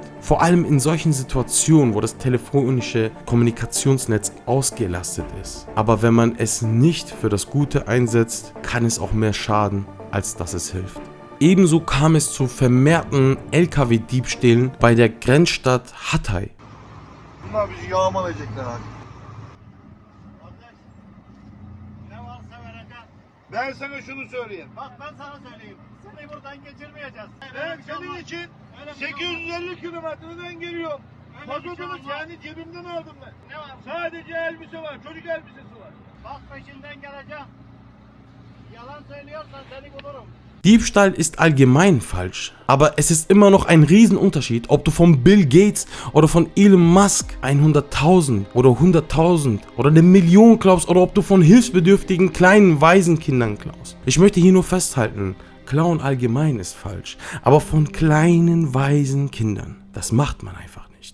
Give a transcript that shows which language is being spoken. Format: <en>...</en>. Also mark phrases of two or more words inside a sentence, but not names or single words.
<de>Vor allem in solchen Situationen, wo das telefonische Kommunikationsnetz ausgelastet ist. Aber wenn man es nicht für das Gute einsetzt, kann es auch mehr schaden, als dass es hilft. Ebenso kam es zu vermehrten LKW-Diebstählen bei der Grenzstadt Hatay.</de> <tr>Bunlar bizi yağmalayacaklar abi. Ben sana şunu söyleyeyim. Bak ben sana söyleyeyim. Seni buradan geçirmeyeceğiz. Ben senin için 850 kilometreden geliyorum. Mazotunu yani cebimden aldım ben. Ne var? Sadece elbise var, çocuk elbisesi var. Bak peşinden geleceğim. Yalan söylüyorsan seni bulurum.</tr> <de>Diebstahl ist allgemein falsch, aber es ist immer noch ein Riesenunterschied, ob du von Bill Gates oder von Elon Musk 100.000 oder 100.000 oder 1 Million klaust oder ob du von hilfsbedürftigen kleinen Waisenkindern klaust. Ich möchte hier nur festhalten, Klauen allgemein ist falsch, aber von kleinen Waisenkindern, das macht man einfach nicht.</de>